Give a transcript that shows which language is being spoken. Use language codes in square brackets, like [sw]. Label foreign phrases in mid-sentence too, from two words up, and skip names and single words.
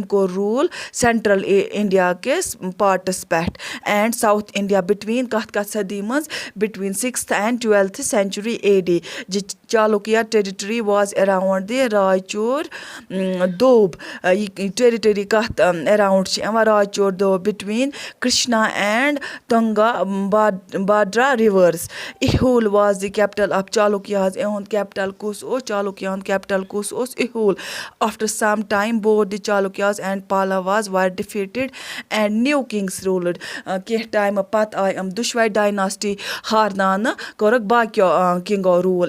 [ks] کوٚر روٗل سٮ۪نٹرٛل اِنڈیا کِس پاٹَس پٮ۪ٹھ [en] and South India between [ks] کَتھ صٔدی منٛز [en] between 6th and 12th century AD Chalukya territory was around the Raichur Doab [ks] یہِ ٹیرِٹری کَتھ اٮ۪راوُنٛڈ چھِ یِوان رایچوٗر دوب [en] بِٹویٖن Krishna and Tungabhadra rivers Aihole was the capital of Chalukyas [ks] یِہُنٛد کیپٹَل کُس اوس چالوکیا ہُنٛد کیپٹَل کُس اوس اِہوٗل [en] after some time both the Chalukyas and Pallavas were defeated and new kings ruled [ks] کینٛہہ ٹایمہٕ پَتہٕ آے یِم دُشوَے ڈایناسٹی ہارناونہٕ کوٚرُکھ باقیو کِنٛگو روٗل